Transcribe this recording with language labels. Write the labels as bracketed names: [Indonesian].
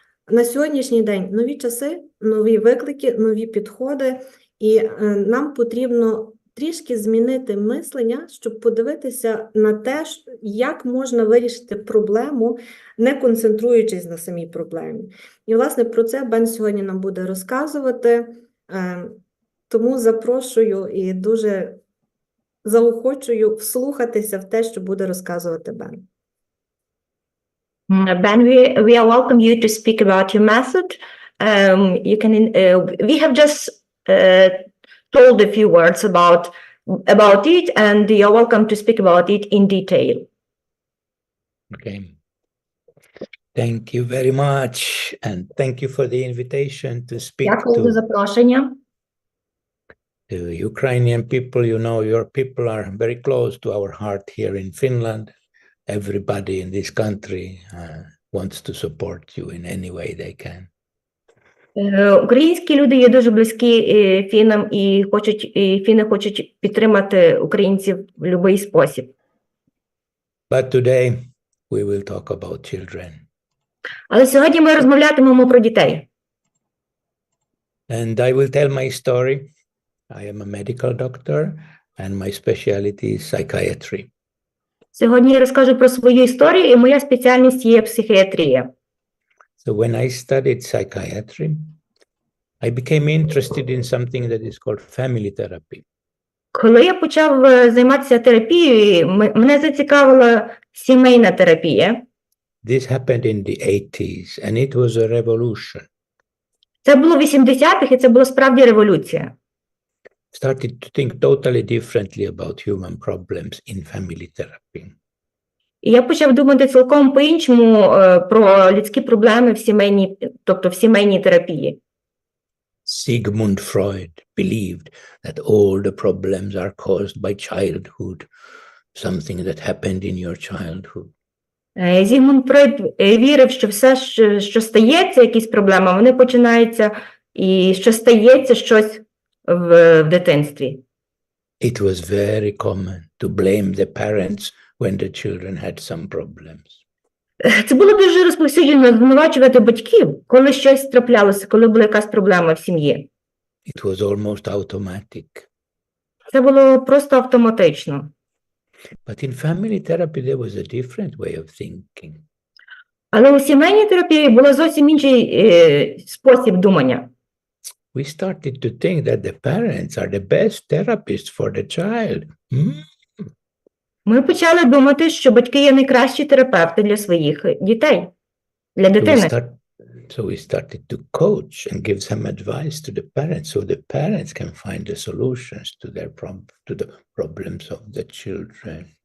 [Ukrainian] На сьогоднішній день нові часи, нові виклики, нові підходи, і нам потрібно трішки змінити мислення, щоб подивитися на те, як можна вирішити проблему, не концентруючись на самій проблемі. І, власне, про це Бен сьогодні нам буде розказувати, тому запрошую і дуже заохочую вслухатися в те, що буде розказувати Бен. [English] Ben, we welcome you to speak about your method you can. We have just told a few words about it, and you're welcome to speak about it in detail. Okay. Thank you very much, and thank you for the invitation to speak [Ukrainian] Дякую за [English] to [Ukrainian] запрошення. [English] Ukrainian people. You know, your people are very close to our heart here in Finland. Everybody in this country wants to support you in any way they can. [Ukrainian] Українські люди є дуже близькі фінам, і фіни хочуть підтримати українців в будь-який спосіб. [English] But today we will talk about children. [Ukrainian] Але сьогодні ми розмовлятимемо про дітей. [English] And I will tell my story. I am a medical doctor and my specialty is psychiatry. [Ukrainian] Сьогодні я розкажу про свою історію, і моя спеціальність є психіатрія. [English] So when I studied psychiatry, I became interested in something that is called family therapy. [Ukrainian] Коли я почав займатися терапією, мене зацікавила сімейна терапія. [English] This happened in the 80s and it was a revolution. [Ukrainian] Це було в 80-х, і це була справді революція. [English] Started to think totally differently about human problems in family therapy. [Ukrainian] І я почав думати цілком по-іншому про людські проблеми в сімейній терапії. [English] Sigmund Freud believed that all the problems are caused by childhood, something that happened in your childhood. [Ukrainian] Зігмунд Фройд вірив, що все, що стається, якісь проблеми, вони починаються, і що стається щось в дитинстві. [English] It was very common to blame the parents when the children had some problems. [Ukrainian] Це було дуже розповсюджено звинувачувати батьків, коли щось траплялося, коли була якась проблема в сім'ї. [English] It was almost automatic. [Ukrainian] Це було просто автоматично. [English] But in family therapy there was a different way of thinking. [Ukrainian] Але у сімейній терапії був зовсім інший спосіб думання. [English] We started to think that the parents are the best therapists for the child. [Ukrainian] Ми почали думати, що батьки є найкращі терапевти для своїх дітей, для дитини. [English] So we started to coach and give some advice to the parents so the parents can find the solutions to the problems of the children.